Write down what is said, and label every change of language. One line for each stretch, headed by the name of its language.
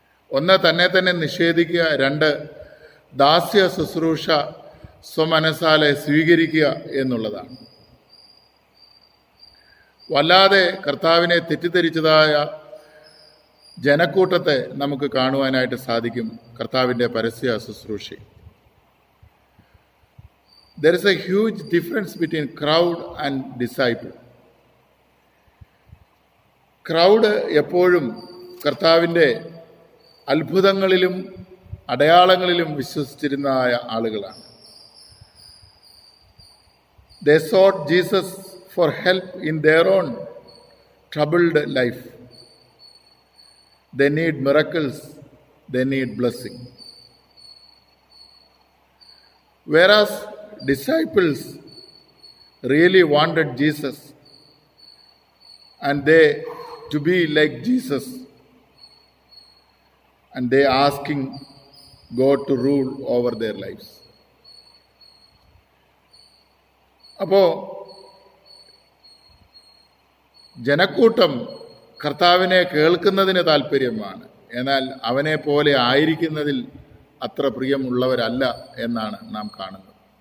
Malayalam: ഒന്ന്, തന്നെ നിഷേധിക്കുക. രണ്ട്, ദാസ്യ ശുശ്രൂഷ സ്വമനസാലെ സ്വീകരിക്കുക എന്നുള്ളതാണ്. വല്ലാതെ കർത്താവിനെ തെറ്റിദ്ധരിച്ചതായ ജനക്കൂട്ടത്തെ നമുക്ക് കാണുവാനായിട്ട് സാധിക്കും കർത്താവിൻ്റെ പരസ്യ ശുശ്രൂഷയിൽ.
English: There is a huge difference between crowd and disciple.
Malayalam: Crowd എപ്പോഴും കർത്താവിൻ്റെ അത്ഭുതങ്ങളിലും അടയാളങ്ങളിലും വിശ്വസിച്ചിരുന്നതായ ആളുകളാണ്.
English: They sought Jesus for help in their own troubled life. They need miracles, they need blessing. Whereas disciples really wanted Jesus and they to be like Jesus, and they asking God to rule over their lives.
Malayalam: അപ്പോൾ ജനക്കൂട്ടം കർത്താവിനെ കേൾക്കുന്നതിന് താല്പര്യമാണ്. എന്നാൽ അവനെ പോലെ ആയിരിക്കുന്നതിൽ അത്ര പ്രിയമുള്ളവരല്ല എന്നാണ് നാം കാണുന്നത്.